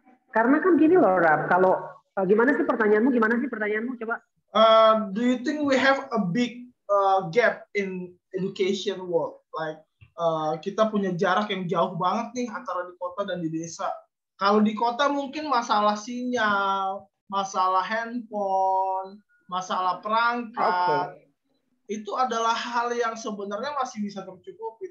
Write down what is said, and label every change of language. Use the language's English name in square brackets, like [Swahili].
[Indonesian] Karena kan gini loh, Rab. Kalau gimana sih pertanyaanmu? Coba. [English] Do you think we have a big gap in education world? [Indonesian] Like kita punya jarak yang jauh banget nih antara di kota dan di desa. Kalau di kota mungkin masalah sinyal, masalah handphone, masalah perangkat, itu adalah hal yang sebenarnya masih bisa tercukupi.